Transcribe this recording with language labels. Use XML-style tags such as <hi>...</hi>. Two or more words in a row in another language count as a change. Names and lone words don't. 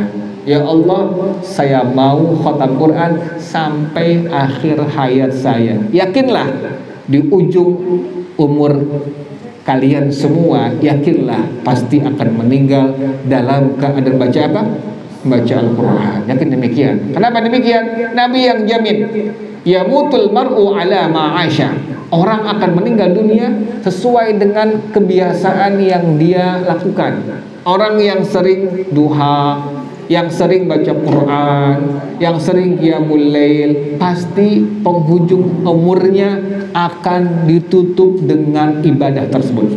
<id>Ya Allah, saya mau khatam Quran sampai akhir hayat saya. Yakinlah di ujung umur kalian semua, yakinlah pasti akan meninggal dalam keadaan baca apa? Baca Al-Quran. Yakin demikian. Kenapa demikian? Nabi yang jamin,</id> <ar>يموت المرء على ما عاش.</ar> <id>Orang akan meninggal dunia sesuai dengan kebiasaan yang dia lakukan. Orang yang sering duha, yang sering baca Quran, yang sering</id> <ar>قيام الليل,</ar> <id>pasti penghujung umurnya akan ditutup dengan ibadah tersebut.</id>